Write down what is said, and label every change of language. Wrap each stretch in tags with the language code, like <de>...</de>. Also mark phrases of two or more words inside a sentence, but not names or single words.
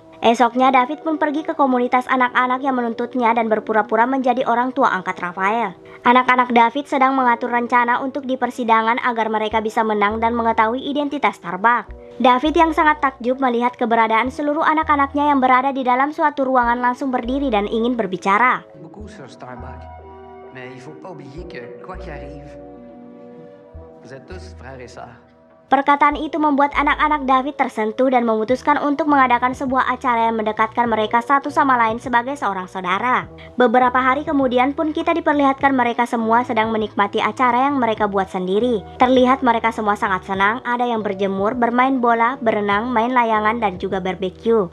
<id>Esoknya David pun pergi ke komunitas anak-anak yang menuntutnya dan berpura-pura menjadi orang tua angkat Rafael. Anak-anak David sedang mengatur rencana untuk di persidangan agar mereka bisa menang dan mengetahui identitas Starbuck. David yang sangat takjub melihat keberadaan seluruh anak-anaknya yang berada di dalam suatu ruangan langsung berdiri dan ingin berbicara. Buku Sir Starbuck.</id> <fr>Mais il faut pas oublier que quoi qu'il arrive, vous êtes tous frères et sœurs.</fr> <id>Perkataan itu membuat anak-anak David tersentuh dan memutuskan untuk mengadakan sebuah acara yang mendekatkan mereka satu sama lain sebagai seorang saudara. Beberapa hari kemudian pun kita diperlihatkan mereka semua sedang menikmati acara yang mereka buat sendiri. Terlihat mereka semua sangat senang, ada yang berjemur, bermain bola, berenang, main layangan, dan juga barbeque.</id>